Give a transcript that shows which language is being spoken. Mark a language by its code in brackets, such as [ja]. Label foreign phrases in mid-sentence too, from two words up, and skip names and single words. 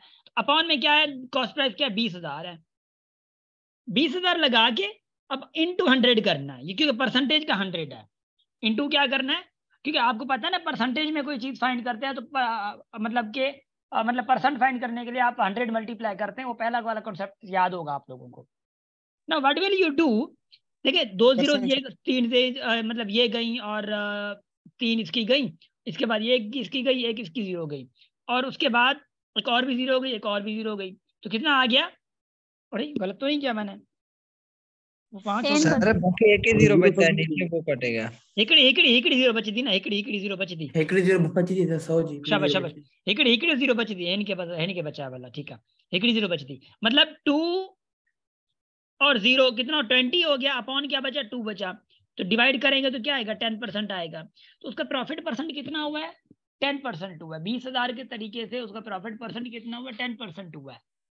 [ur] تو اپون میں کیا ہے, [en] cost price [ur] کیا ہے، 20,000 ہے۔ 20,000 لگا کے اب انٹو 100 کرنا ہے، یہ کیونکہ پرسنٹیج کا 100 ہے. انٹو کیا کرنا ہے، کیونکہ آپ کو پتا ہے نا پرسنٹیج میں کوئی چیز فائنڈ کرتے ہیں تو مطلب پرسنٹ فائنڈ کرنے کے لیے آپ 100 ملٹی پلائی کرتے ہیں. وہ پہلا والا کانسیپٹ یاد ہوگا آپ لوگوں کو. [en] now what will you do, [ur] دیکھیے 2 زیرو یہ 3 سے مطلب یہ گئی اور 3 اس کی گئی، اس کے بعد یہ اس کی گئی، ایک اس کی 0 گئی، اور اس کے بعد ایک اور بھی 0 ہو گئی، ایک اور بھی 0 ہو گئی. تو کتنا آ گیا، ارے غلط تو نہیں کیا میں نے، وہ 5 سر باقی ایک ہی 0 بچا ہے، نیچے وہ کٹے گا. ایکڑی 0 بچی تھی نا, ایکڑی 0 بچی تھی, ایکڑی 0 بچی تھی 100 جی. شاباش شاباش۔ ایکڑی 0 بچی تھی, ان کے بچا والا، ٹھیک ہے. ایکڑی 0 بچی تھی، مطلب 2 اور 0 کتنا 20 ہو گیا. اپون کیا بچا، 2 بچا. تو ڈیوائڈ کریں گے تو کیا آئے گا، 10% آئے گا۔ تو اس کا [en] profit percent [ur] کتنا ہوا ہے، 10% ہوا ہے. 20,000 کے طریقے سے اس کا [en] profit percent [ur] کتنا ہوا، 10% ہوا ہے.